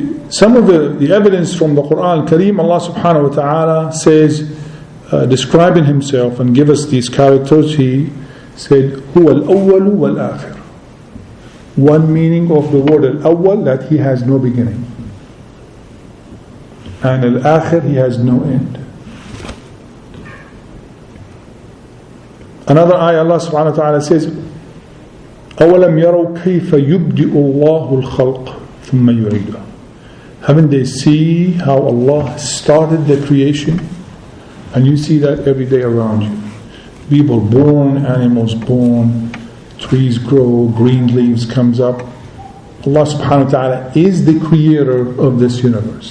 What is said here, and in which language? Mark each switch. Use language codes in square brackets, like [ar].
[en] Some of the evidence from the Quran Al-Kareem, Allah subhanahu wa ta'ala says, describing Himself and give us these characters, He said, [ar] هُوَ الْأَوَّلُ وَالْآخِرُ. [en] One meaning of the word al-awwal, that he has no beginning. And al-akhir, he has no end. Another ayah, Allah subhanahu wa ta'ala says, [ar] أَوَلَمْ يَرَوْا كَيْفَ يُبْدِئُ اللَّهُ الْخَلْقَ ثُمَّ يُعِيدُهُ. [en] Haven't they see how Allah started the creation? And you see that every day around you. People born, animals born, trees grow, green leaves comes up. Allah subhanahu wa ta'ala is the creator of this universe.